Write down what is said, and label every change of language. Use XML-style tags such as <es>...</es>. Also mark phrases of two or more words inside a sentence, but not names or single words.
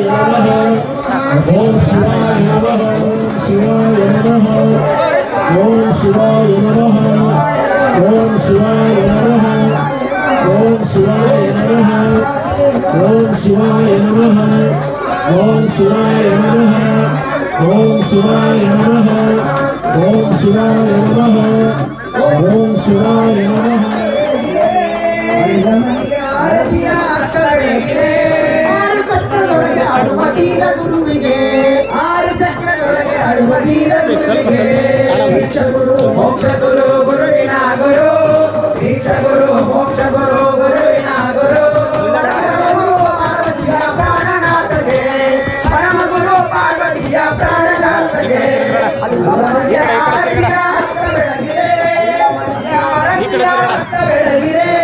<sa>नमः ओम शिवाय नमः शिवाय नमः ओम शिवाय नमः ओम शिवाय नमः ओम शिवाय नमः ओम शिवाय नमः ओम शिवाय नमः ओम शिवाय नमः ओम शिवाय नमः ओम शिवाय नमः</sa> <kn>ಆರು ಚಕ್ರದೊಳಗೆ ಆಡುವ ತೀರ ಗುರುವಿಗೆ ಆರು ಚಕ್ರದೊಳಗೆ ಆಡುವ ತೀರ ಗುರುವಿಗೆ ದೀಕ್ಷ ಗುರು ಮೋಕ್ಷ ಗುರು ಗುರುವಿನ ಗುರು ದೀಕ್ಷ ಗುರು ಮೋಕ್ಷ ಗುರು ಗುರುವಿನ ಗುರು ಪಾರ್ವತಿಯ ಪ್ರಾಣನಾಥಗೆ ಪರಮ ಗುರು ಪಾರ್ವತಿಯ ಪ್ರಾಣನಾಥಗೆ ಅದು ಅವನಿಗೆ ಆರತಿಯ ಅರ್ಥ ಬೆಳಗಿದೆ ಅವನಿಗೆ ಆರತಿಯ ಅರ್ಥ ಬೆಳಗಿದೆ</kn>